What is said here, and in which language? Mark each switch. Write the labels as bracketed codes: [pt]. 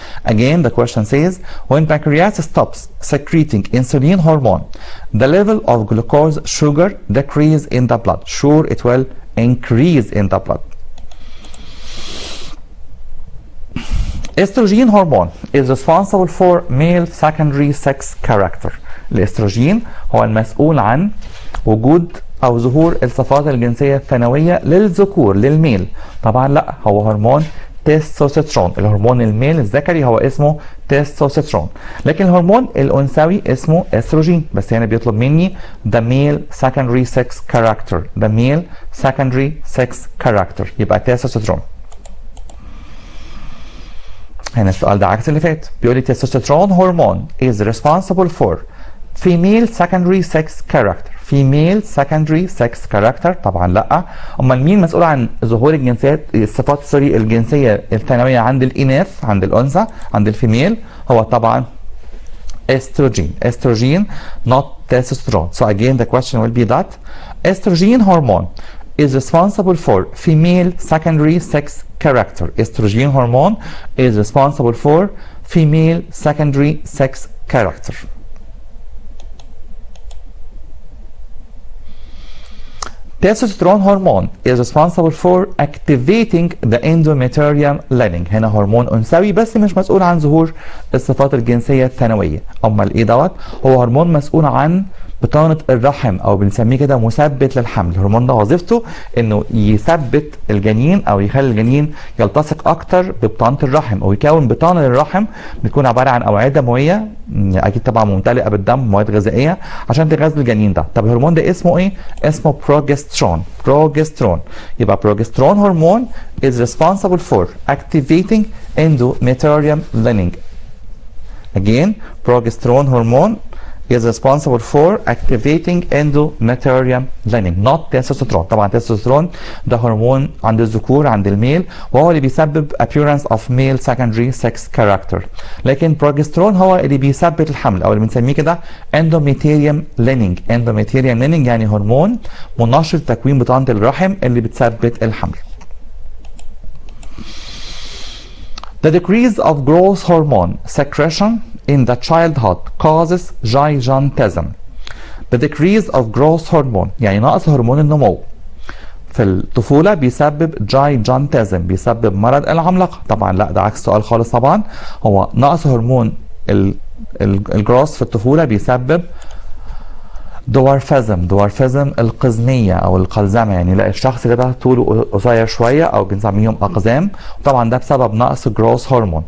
[en] Again, the question says when pancreas stops secreting insulin hormone, the level of glucose sugar decrease in the blood. Sure, it will increase in the blood. Estrogen hormone is responsible for male secondary sex character. [ar] الاستروجين هو المسؤول عن وجود او ظهور الصفات الجنسيه الثانويه للذكور للميل. طبعا لا، هو هرمون تستوستيرون. الهرمون الميل الذكري هو اسمه تستوستيرون، لكن الهرمون الانثوي اسمه استروجين، بس هنا بيطلب مني [en] the male secondary sex character. the male secondary sex character [ar] يبقى تستوستيرون. هنا السؤال ده عكس اللي فات، بيقول لي تستوستيرون هرمون [en] is responsible for female secondary sex character. female secondary sex character [ar] طبعا لا. امال مين مسؤول عن ظهور الجنسيات الصفات الجنسيه الثانويه عند الاناث، عند الانثى، عند الفيميل؟ هو طبعا [en] estrogen not testosterone. So again the question will be that estrogen hormone is responsible for female secondary sex character. Estrogen hormone is responsible for female secondary sex character. Testosterone hormone is responsible for activating the endometrium lining. [ar] هنا هرمون انثوي بس مش مسؤول عن ظهور الصفات الجنسيه الثانويه. امال ايه دوت؟ هو هرمون مسؤول عن بطانه الرحم، او بنسميه كده مثبت للحمل. الهرمون ده وظيفته انه يثبت الجنين او يخلي الجنين يلتصق اكتر ببطانه الرحم، او يكون بطانه للرحم بتكون عباره عن اوعيه دمويه اكيد طبعا ممتلئه بالدم، مواد غذائيه عشان تغذي الجنين ده. طب الهرمون ده اسمه ايه؟ اسمه بروجسترون. يبقى بروجسترون هرمون [en] is responsible for activating endometrium lining. Again, progesterone hormone is responsible for activating endometrium lining not testosterone. [ar] طبعا testosterone ده هرمون عند الذكور عند الميل، وهو اللي بيسبب [en] appearance of male secondary sex character. [ar] لكن progesterone هو اللي بيثبت الحمل او اللي بنسميه كده endometrium lining. endometrium lining يعني هرمون منشط تكوين بطانة الرحم اللي بتثبت الحمل. [en] The decrease of growth hormone secretion in the childhood causes gigantism. The decrease of growth hormone [ar] يعني نقص هرمون النمو في الطفولة بيسبب gigantism، بيسبب مرض العملاقة. طبعا لا، ده عكس السؤال خالص. طبعا هو نقص هرمون الجروث في الطفولة بيسبب دوارفيزم القزمية او القلزمة، يعني لا الشخص كده طوله قصير شوية او بنسميهم اقزام، طبعا ده بسبب نقص جروث هرمون.